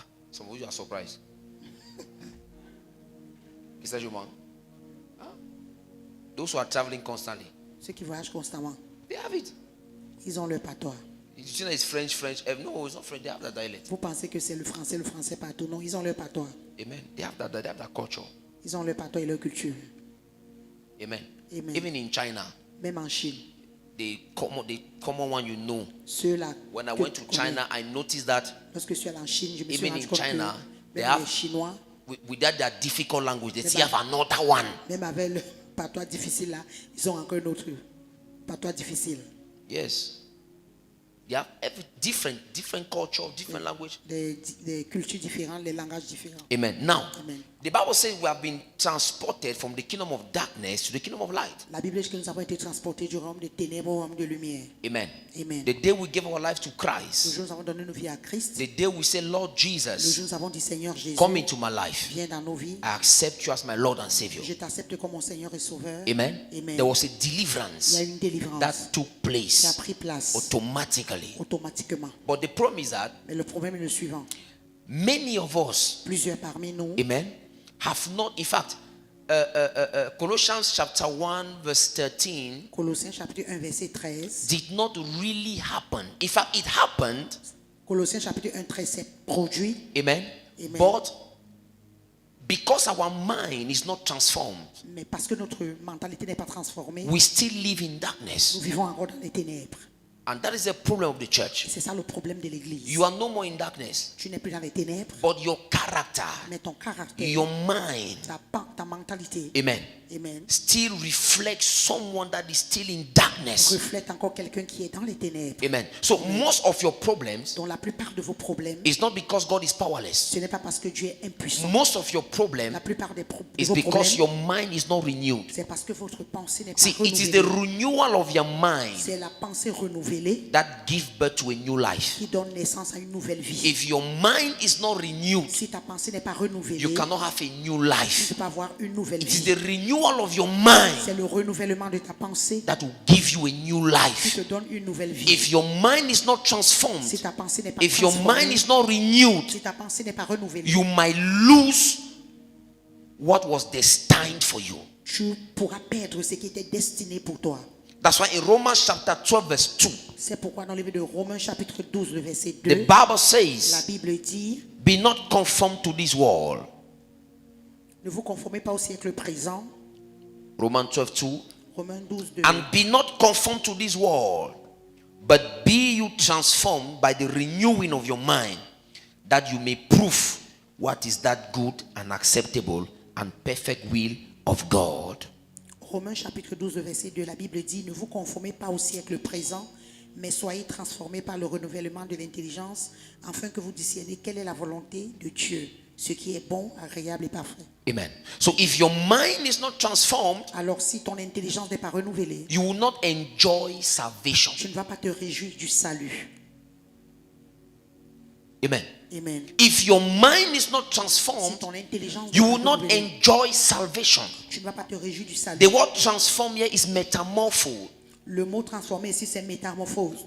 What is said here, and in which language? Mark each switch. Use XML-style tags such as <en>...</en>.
<en>Some of you are surprised.</en> <fr>Qu'est-ce que je mange?</fr> <en>Those who are traveling constantly,</en> <fr>Ceux qui voyagent constamment,</fr> <en>they have it.</en> <fr>ils ont leur patois.</fr> <en>You know it's French. No, it's not French. They have that dialect.</en> <fr>Vous pensez que c'est le français partout. Non, ils ont leur patois.</fr> <en>Amen. They have that culture.</en> <fr>Ils ont leur patois et leur culture. Amen. Amen.</fr> <en>Even in China,</en> <fr>Même en Chine.</fr> <en>the common one you know.</en> <fr>Ceux-là.</fr> <en>When I</en> <fr>que</fr> <en>went</en> <fr>tu</fr> <en>to</en> <fr>connais.</fr> <en>China, I noticed that</en> <fr>Lorsque je suis allé en Chine, je me suis</fr> <en>even</en> <fr>rendu</fr> <en>in</en> <fr>compte</fr> <en>China,</en> <fr>que</fr> <en>they</en> <fr>même</fr> <en>have-</en> <fr>les Chinois,</fr> <en>without their difficult language, they They still have another one.</en> <fr>même avec le patois difficile là, ils ont encore un autre patois difficile.</fr> <en>Yes. They have different culture, different language.</en> <fr>Des cultures différentes, les langages différents.</fr> <en>Amen. Now, Amen. the Bible says we have been transported from the kingdom of darkness to the kingdom of light.</en> <fr>La Bible dit que nous avons été transportés du royaume des ténèbres au royaume de lumière. Amen. Amen.</fr> <en>The day we give our life to</en> <fr>Le</fr> <en>Christ,</en> <fr>jour où nous avons donné nos vies à Christ,</fr> <en>the day we say, Lord</en> <fr>le jour où</fr> <en>Jesus,</en> <fr>nous avons dit Seigneur Jésus,</fr> <en>come into my life.</en> <fr>viens dans nos vies,</fr> <en>I accept you as my Lord and Savior.</en> <fr>je t'accepte comme mon Seigneur et Sauveur. Amen. Amen.</fr> <en>There was a</en> <fr>Il y a</fr> <en>deliverance</en> <fr>une délivrance</fr> <en>that took</en> <fr>qui a</fr> <en>place</en> <fr>pris place</fr> <en>automatically.</en> <fr>automatiquement.</fr> <en>But the problem is that</en> <fr>Mais le problème est le suivant.</fr> <en>many of us,</en> <fr>Plusieurs parmi nous,</fr> <en>amen, have not, in fact, Colossians chapter 1 verse 13</en> <fr>Colossiens chapitre 1 verset 13,</fr> <en>did not really happen. In fact, it happened,</en> <fr>Colossiens chapitre 1 13 s'est produit, amen, Amen.</fr> <en>but because our mind is not transformed,</en> <fr>mais parce que notre mentalité n'est pas transformée,</fr> <en>we still live in</en> <fr>nous</fr> <en>darkness.</en> <fr>vivons encore dans les ténèbres.</fr> <en>And that is the problem of the church.</en> <fr>Et c'est ça le problème de l'Église.</fr> <en>You are no more in darkness,</en> <fr>Tu n'es plus dans les ténèbres,</fr> <en>but your character,</en> <fr>mais ton caractère,</fr> <en>your mind,</en> <fr>ta mentalité, amen, amen,</fr> <en>still reflects someone that is still in darkness.</en> <fr>reflète encore quelqu'un qui est dans les ténèbres. Amen.</fr> <en>So most of your problems</en> <fr>Dont la plupart de vos problèmes,</fr> <en>is not because God is powerless.</en> <fr>ce n'est pas parce que Dieu est impuissant.</fr> <en>Most of your problem</en> <fr>La plupart de</fr> <en>is</en> <fr>vos</fr> <en>because</en> <fr>problèmes,</fr> <en>your mind is not renewed.</en> <fr>c'est parce que votre pensée n'est pas</fr> <en>See, it is the</en> <fr>renouvelée.</fr> <en>renewal of your mind</en> <fr>C'est la pensée renouvelée</fr> <en>that gives birth to a new life.</en> <fr>qui donne naissance à une nouvelle vie.</fr> <en>If your mind is not renewed,</en> <fr>Si ta pensée n'est pas renouvelée,</fr> <en>you cannot have a new</en> <fr>tu ne</fr> <en>life.</en> <fr>peux pas avoir une nouvelle</fr> <en>It is</en> <fr>vie.</fr> <en>the renewal of your mind</en> <fr>C'est le renouvellement de ta pensée</fr> <en>that will give you a new</en> <fr>qui</fr> <en>life.</en> <fr>te donne une nouvelle vie.</fr> <en>If your mind is not transformed,</en> <fr>Si ta pensée n'est pas</fr> <en>if your mind</en> <fr>transformée,</fr> <en>is not renewed,</en> <fr>si ta pensée n'est pas renouvelée,</fr> <en>you might lose what was destined for you.</en> <fr>tu pourras perdre ce qui était destiné pour toi.</fr> <en>That's why in Romans chapter 12 verse 2,</en> <fr>C'est pourquoi dans le livre de Romains chapitre 12, le verset</fr> <en>the 2, Bible</en> <fr>la</fr> <en>says,</en> <fr>Bible dit,</fr> <en>be not conformed to this world.</en> <fr>ne vous conformez pas au siècle présent.</fr> <en>Romans 12 2.</en> <fr>Romains 12, 2.</fr> <en>And be not conformed to this world, but be you transformed by the renewing of your mind, that you may prove what is that good and acceptable and perfect will of God.</en> <fr>Romains chapitre 12, verset 2, la Bible dit, ne vous conformez pas au siècle présent, mais soyez transformés par le renouvellement de l'intelligence, afin que vous discerniez quelle est la volonté de Dieu, ce qui est bon, agréable et parfait.</fr> <en>Amen. So if your mind is not transformed,</en> <fr>Alors si ton intelligence n'est pas renouvelée,</fr> <en>you will not enjoy salvation.</en> <fr>tu ne vas pas te réjouir du salut. Amen. Amen.</fr> <en>If your mind is not</en> <fr>Si</fr> <en>transformed,</en> <fr>ton intelligence</fr> <en>you</en> <fr>n'est</fr> <en>will</en> <fr>pas</fr> <en>not</en> <fr>renouvelée,</fr> <en>enjoy salvation.</en> <fr>tu ne vas pas te réjouir du salut.</fr> <en>The word transform here is metamorpho,</en> <fr>Le mot transformé ici, c'est métamorphose,</fr>